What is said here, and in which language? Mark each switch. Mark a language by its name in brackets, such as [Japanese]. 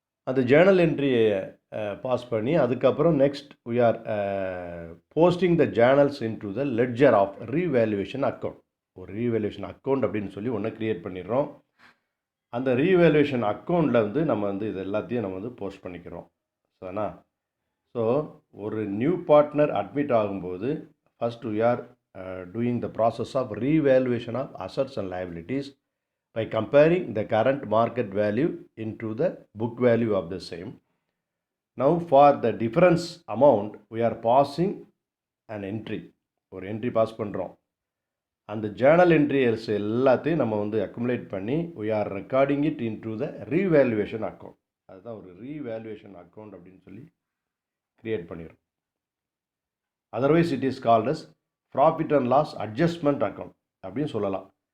[English] அந்த ஜேர்னல் என்ட்ரியை பாஸ் [Tamil] பண்ணி அதுக்கப்புறம் [English] Next we are posting the journals into the ledger of revaluation account. [Tamil] ஒரு revaluation account அப்படின்னு சொல்லி ஒன்று க்ரியேட் பண்ணிடுறோம். அந்த ரீவேல்யூவேஷன் அக்கௌண்ட்டில் வந்து நம்ம வந்து இது எல்லாத்தையும் நம்ம வந்து போஸ்ட் பண்ணிக்கிறோம். சரிண்ணா? ஸோ ஒரு நியூ பார்ட்னர் அட்மிட் ஆகும்போது first [English] we are doing the process of revaluation of assets and liabilities by comparing the current market value into the book value of the same. Now for the difference amount we are passing an entry. [Tamil] ஒரு entry pass பண்ணுறோம். அந்த Journal entries எல்லாத்தையும் நம்ம வந்து accumulate பண்ணி [English] we are recording it into the revaluation account. [Tamil] அதுதான் ஒரு revaluation account அப்படின்னு சொல்லி க்ரியேட் பண்ணிடுறோம். [English] otherwise it is called as profit and loss adjustment account [Tamil] அப்படின்னு சொல்லலாம்.